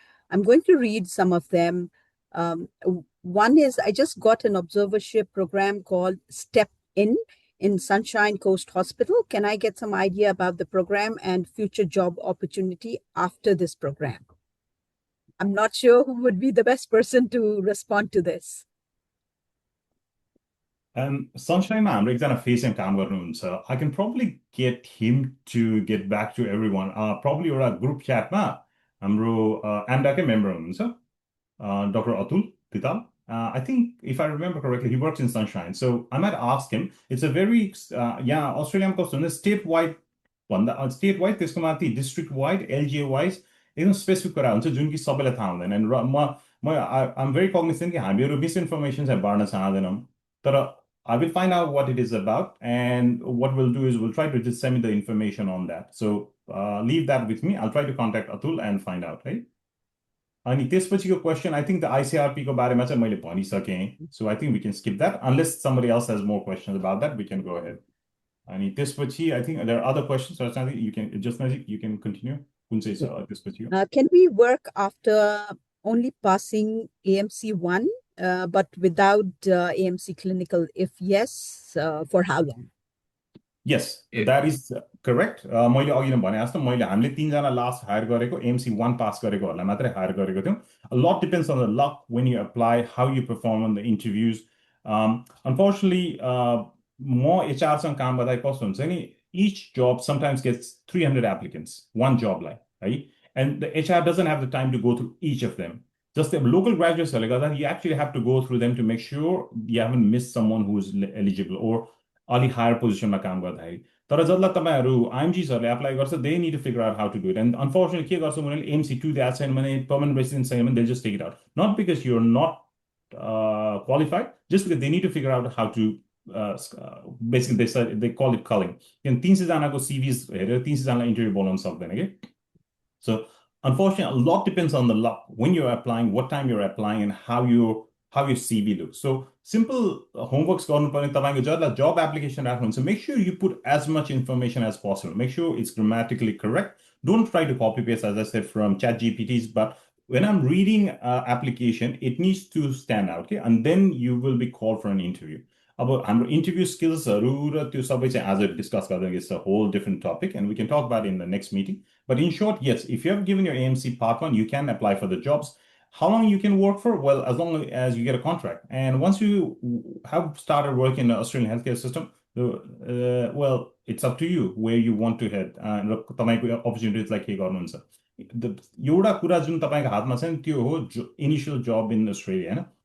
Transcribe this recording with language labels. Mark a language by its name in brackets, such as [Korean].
[English] I'm going to read some of them. One is, I just got an observership program called Step in Sunshine Coast Hospital. Can I get some idea about the program and future job opportunity after this program? I'm not sure who would be the best person to respond to this. [Nepali] Sunshine ma हाम्रो एकजना फेसम काम गर्नुहुन्छ. [English] I can probably get him to get back to everyone. [Nepali] Probably एउटा group chat मा हाम्रो ANMDA कै member हुनुहुन्छ, Dr. Atul Tital. [English] I think if I remember correctly, he works in Sunshine. So I might ask him. It's a very yeah, Australian custom statewide statewide [Nepali] त्यसको माथि [English] district wide LGA wise [Nepali] एकदम specific कुरा हुन्छ जुन कि सबैलाई थाहा हुँदैन. [English] And I'm very cognizant [Nepali] कि हामीहरु misinformation चाहिँ बाड्न चाहदैनौं. [English] तर I will find out what it is about, and what we'll do is we'll try to disseminate the information on that. So leave that with me. I'll try to contact Atul and find out, right? [Nepali] And त्यसपछिको question, [English] I think the [Nepali] ICRP को बारेमा चाहिँ मैले भनिसकेँ. [English] So I think we can skip that. Unless somebody else has more questions about that, we can go ahead. And त्यसपछि, I think there are other questions. So you can continue. Can we work after only passing AMC 1? But without AMC clinical, if yes, for how long? Yes, that is correct. [Nepali] मैले अघि नै भने जस्तो हामीले 3 जना last hire गरेको AMC 1 pass गरेकोहरुलाई मात्रै hire गरेको थियौं. [English] A lot depends on the luck when you apply, how you perform on the interviews. Unfortunately, more HR [Nepali] सँग काम गर्दा कस्तो हुन्छ नि, [English] each job sometimes gets 300 applicants, one job line, right? And the HR doesn't have the time to go through each of them. Just the local graduates, you actually have to go through them to make sure you haven't missed someone who is eligible or अलि higher position [Nepali] मा काम गर्दाखेरि. तर जसलाई तपाईहरु IMGs हरुले [English] apply गर्छ, they need to figure out how to do it. And unfortunately, [Nepali] के गर्छ उनीहरुले [English] AMC 2 [Nepali] दिएको छैन भने, [English] permanent resident [Nepali] छैन भने, [English] they'll just take it out. Not because you're not qualified, just because they need to figure out how to basically they call it culling. [Nepali] And 300 जनाको CVs हेरेर 300 जनालाई interview बोलाउन सक्दैन के. [English] So unfortunately, a lot depends on the luck when you're applying, what time you're applying, and how your CV looks. So simple homeworks [Nepali] गर्नुपर्ने तपाईको जसलाई [English] job application [Nepali] राख्नुहुन्छ, [English] make sure you put as much information as possible. Make sure it's grammatically correct. Don't try to copy paste, as I said, from ChatGPTs, but when I'm reading application, it needs to stand out, okay? And then you will be called for an interview. About हाम्रो interview skills [Nepali] र त्यो सबै चाहिँ आज [English] discuss गर्दा it's a whole different topic, and we can talk about it in the next meeting. But in short, yes, if you have given your AMC part 1, you can apply for the jobs. How long you can work for? Well, as long as you get a contract. And once you have started working in the Australian healthcare system, well, it's up to you where you want to head. [Nepali] तपाईको [English] opportunities like [Nepali] के गर्नुहुन्छ. एउटा कुरा जुन तपाईको हातमा छ नि त्यो हो initial job in Australia, हैन?